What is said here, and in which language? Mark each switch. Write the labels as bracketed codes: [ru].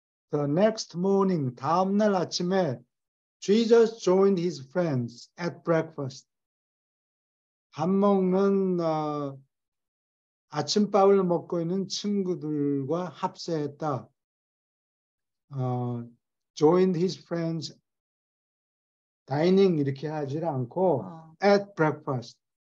[en] The next morning, [ko] 다음 날 아침에 [en] Jesus joined his friends at breakfast. [ko] 밥 먹는 아침밥을 먹고 있는 친구들과 합세했다. [en] joined his friends dining [ko] 이렇게 하지 않고 [en] at breakfast.